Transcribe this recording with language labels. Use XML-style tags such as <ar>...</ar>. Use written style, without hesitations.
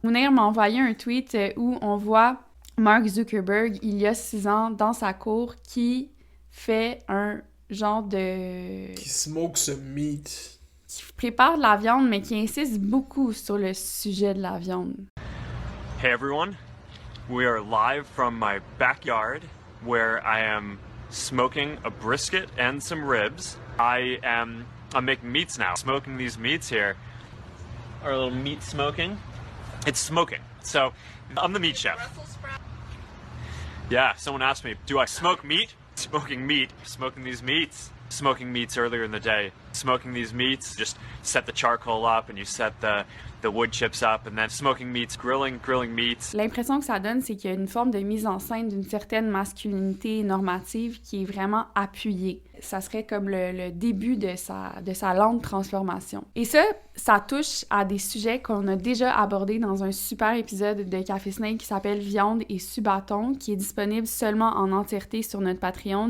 <fr>Mounir m'a envoyé un tweet où on voit Mark Zuckerberg, il y a 6 ans, dans sa cour, qui fait un genre de... Qui</fr> <en>smoke some meat.</en> <fr>Qui prépare de la viande, mais qui insiste beaucoup sur le sujet de la viande.</fr> <en>Hey everyone, we are live from my backyard where I am smoking a brisket and some ribs. I'm making meats now. Smoking these meats here. Our little meat smoking. It's smoking. So, I'm the meat chef. Yeah, someone asked me, do I smoke meat? Smoking meat. Smoking these meats. Smoking meats earlier in the day. Smoking these meats, just set the charcoal up and you set the wood chips up, and then smoking meats, grilling meats.</en> <fr>L'impression que ça donne, c'est qu'il y a une forme de mise en scène d'une certaine masculinité normative qui est vraiment appuyée. Ça serait comme le début de sa lente transformation. Et ça touche à des sujets qu'on a déjà abordés dans un super épisode de Café Snake qui s'appelle Viande et Subaton, qui est disponible seulement en entièreté sur notre Patreon.</fr>